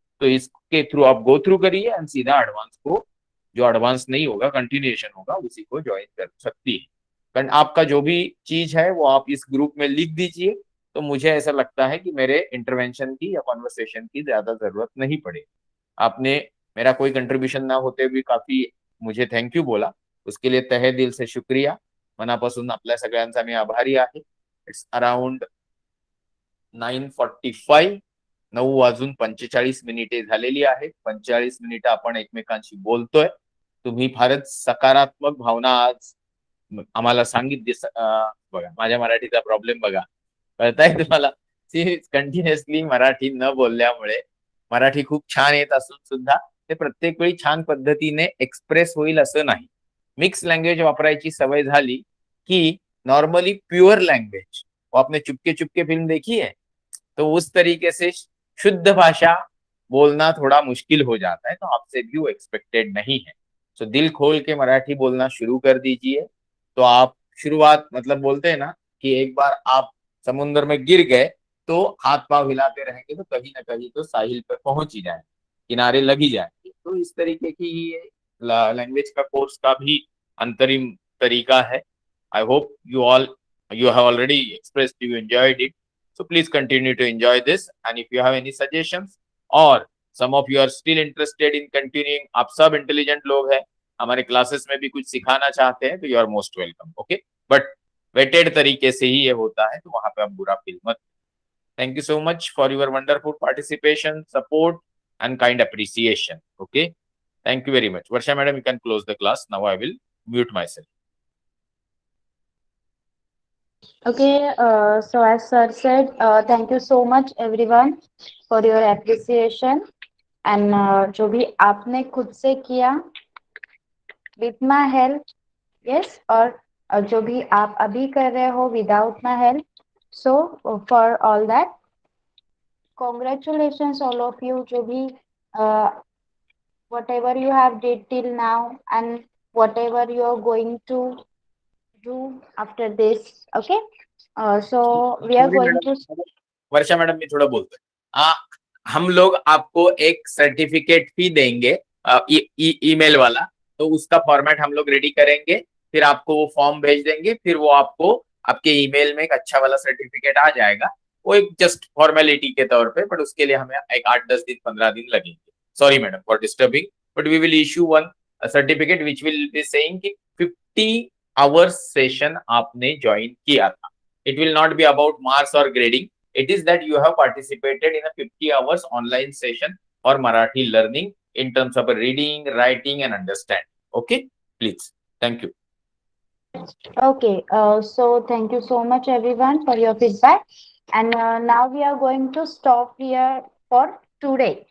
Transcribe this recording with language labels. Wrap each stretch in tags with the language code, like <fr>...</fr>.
<hi>तो इसके थ्रू आप गो थ्रू करिए एंड सीधा एडवांस को, जो एडवांस नहीं होगा कंटिन्यूएशन होगा, उसी को ज्वाइन कर सकती है। कारण आपका जो भी चीज है वो आप इस ग्रुप में लिख दीजिए, तो मुझे ऐसा लगता है कि मेरे इंटरवेंशन की या कॉन्वर्सेशन की ज्यादा जरूरत नहीं पड़ेगी। आपने मेरा कोई कंट्रीब्यूशन ना होते हुए काफी मुझे थँक यू बोला, उसके लिए तहे दिल से शुक्रिया।</hi> <mr>मनापासून आपल्या सगळ्यांचा मी आभारी आहे।</mr> <en>it's around 9:45,</en> <mr>9:45 झालेली आहेत। 45 मिनिटं आपण एकमेकांशी बोलतोय। तुम्ही फारच सकारात्मक भावना आज आम्हाला बघा माझ्या मराठीचा प्रॉब्लेम बघा, कळताय तुम्हाला? कंटिन्युअसली मराठी न बोलल्यामुळे मराठी खूप छान येत असून सुद्धा ते प्रत्येक वेळी छान पद्धतीने एक्सप्रेस होईल असं नाही। मिक्स लँग्वेज वापरायची सवय झाली कि नॉर्मली प्योर लैंग्वेज,</mr> <hi>वो आपने चुपके चुपके फिल्म देखी है, तो उस तरीके से शुद्ध भाषा बोलना थोड़ा मुश्किल हो जाता है, तो आपसे भी वो एक्सपेक्टेड नहीं है। तो दिल खोल के मराठी बोलना शुरू कर दीजिए। तो आप शुरुआत, मतलब बोलते हैं ना कि एक बार आप समुद्र में गिर गए तो हाथ पांव हिलाते रहेंगे तो कहीं ना कहीं तो साहिल पर पहुंच ही जाए, किनारे लग ही जाएंगे। तो इस तरीके की ये लैंग्वेज का कोर्स का भी अंतरिम तरीका है।</hi> <en>I hope you have already expressed you enjoyed it, so please continue to enjoy this, and if you have any suggestions or some of you are still interested in continuing,</en> <hi>आप सब intelligent लोग हैं, हमारे classes में भी कुछ सिखाना चाहते हैं, तो</hi> <en>You are most welcome.</en> <hi>Okay, but weighted तरीके से ही ये होता है, तो वहां पे आप बुरा फील मत।</hi> <en>Thank you so much for your wonderful participation, support and kind appreciation. Okay, thank you very much. Varsha madam, you can close the class now. I will mute myself. Okay, so as sir said, thank you so much everyone for your appreciation, and</en> <hi>जो भी आपने खुद से किया</hi> <en>with my help, yes, और</en> <hi>जो भी आप अभी कर रहे हो</hi> <en>Without my help. So for all that congratulations all of you</en> <hi>जो भी</hi> <en>whatever you have did till now and whatever you are going to do after this. Okay, so we are sorry going to.</en> <hi>Madam, Varsha madam मैं थोड़ा बोलता हूँ. हम लोग आपको एक सर्टिफिकेट भी देंगे ईमेल वाला, तो उसका फॉर्मेट हम लोग रेडी करेंगे, फिर आपको वो फॉर्म भेज देंगे, फिर वो आपको आपके ईमेल में एक अच्छा वाला सर्टिफिकेट आ जाएगा. वो एक जस्ट फॉर्मेलिटी के तौर पे, बट उसके लिए हमें एक 8-10 दिन 15 दिन लगेंगे.</hi> <en>sorry madam for disturbing, but we will issue one certificate which will be saying</en> <hi>कि 50 आवर्स सेशन आपने ज्वाइन किया था.</hi> <en>It will not be about marks और grading. It is that you have participated in a 50 hours online session for Marathi learning in terms of reading, writing, and understanding. Okay, please. Thank you. Okay, so thank you so much everyone for your feedback, and now we are going to stop here for today.</en>